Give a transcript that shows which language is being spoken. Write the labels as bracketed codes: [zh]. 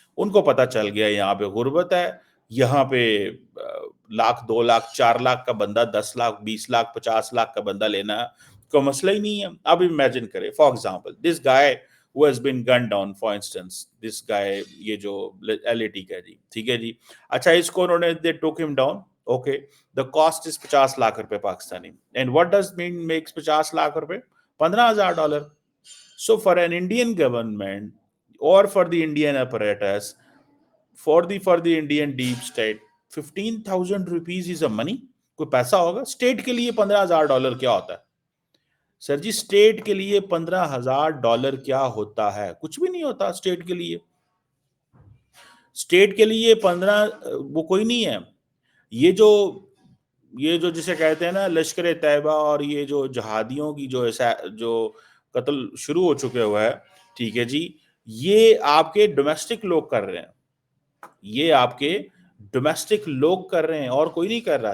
[ur] ان کو پتا چل گیا یہاں پہ غربت ہے، یہاں پہ 1,00,000 2,00,000 4,00,000 کا بندہ، 10,00,000 20,00,000 50,00,000 کا بندہ لینا کوئی مسئلہ ہی نہیں ہے. اب امیجن کریں for example this guy [en] who has been gunned down, for instance, this guy [ur] یہ جو LAT کا جی، ٹھیک ہے جی. اچھا اس کو انہوں نے [en] they took him down, okay, the cost is [ur] 50,00,000 روپے Pakistani. [en] And what does mean makes 50,00,000 روپے؟ $15,000. So for an Indian government or for the Indian apparatus, for the Indian deep state, 15,000 rupees is a money. [ur] کوئی پیسہ ہوگا state کے لیے $15,000 کیا ہوتا ہے سر جی؟ اسٹیٹ کے لیے $15,000 کیا ہوتا ہے؟ کچھ بھی نہیں ہوتا اسٹیٹ کے لیے. اسٹیٹ کے لیے 15 وہ کوئی نہیں ہے. یہ جو جسے کہتے ہیں نا لشکر طیبہ اور یہ جو جہادیوں کی جو قتل شروع ہو چکے ہوئے ہے، ٹھیک ہے جی، یہ آپ کے ڈومیسٹک لوگ کر رہے ہیں، یہ آپ کے ڈومیسٹک لوگ کر رہے ہیں اور کوئی نہیں کر رہا.